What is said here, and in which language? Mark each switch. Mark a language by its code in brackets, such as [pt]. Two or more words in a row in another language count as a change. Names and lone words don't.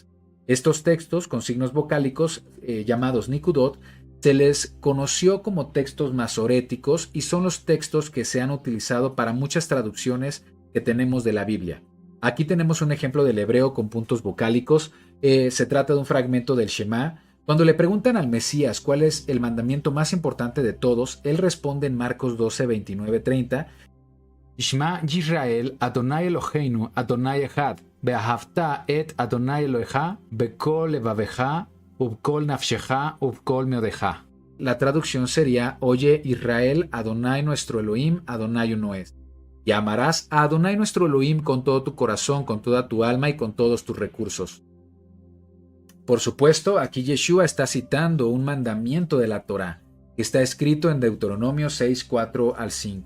[es] Estos textos con signos vocálicos, llamados nikudot, se les conoció como textos masoréticos y son los textos que se han utilizado para muchas traducciones que tenemos de la Biblia. Aquí tenemos un ejemplo del hebreo con puntos vocálicos. Se trata de un fragmento del Shema. Cuando le preguntan al Mesías cuál es el mandamiento más importante de todos, él responde en Marcos 12, 29, 30: [he] שמע ישראל, אדוני אלוהינו, אדוני אחד, ואהבת את אדוני אלוהיך, בכל לבבך, ובכל נפשך, ובכל מאודך. [es] La traducción sería: Oye Israel, Adonai nuestro Elohim, Adonai uno es. Y amarás a Adonai nuestro Elohim con todo tu corazón, con toda tu alma y con todos tus recursos. Por supuesto, aquí Yeshua está citando un mandamiento de la Torá, que está escrito en Deuteronomio 6, 4 al 5.